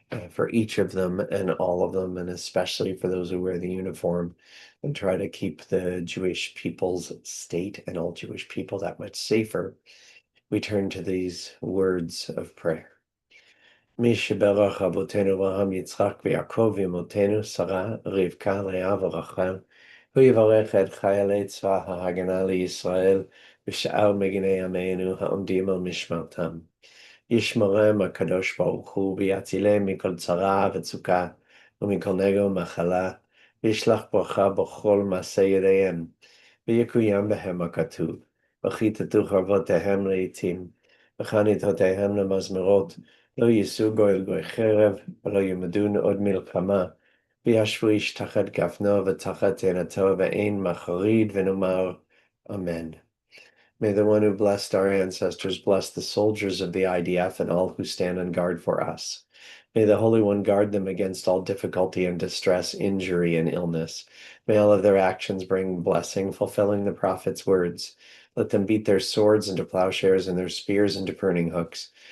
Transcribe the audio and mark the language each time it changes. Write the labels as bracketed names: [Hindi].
[English] For each of them and all of them, and especially for those who wear the uniform and try to keep the Jewish people's state and all Jewish people that much safer, we turn to these words of prayer. [Hebrew] מי שברך אבותינו אברהם יצחק ויעקב ואמותינו שרה רבקה לאה ורחל הוא יברך את חיילי צבא ההגנה לישראל ושאר מגיני עמנו העומדים על משמרתם. ישמרם הקדוש ברוך הוא ויצילם מכל צרה וצוקה ומכל נגע ומחלה וישלח ברכה בכל מעשה ידיהם ויקוים בהם הכתוב וכיתתו חרבותיהם לעתים וחניתותיהם למזמרות לא יישאו גוי גוי חרב ולא ילמדון עוד מלחמה וישבו איש תחת גפנו ותחת תאנתו ואין מחריד ונאמר אמן. [English] May the one who blessed our ancestors bless the soldiers of the IDF and all who stand on guard for us. May the Holy One guard them against all difficulty and distress, injury and illness. May all of their actions bring blessing, fulfilling the prophet's words. Let them beat their swords into plowshares and their spears into pruning hooks.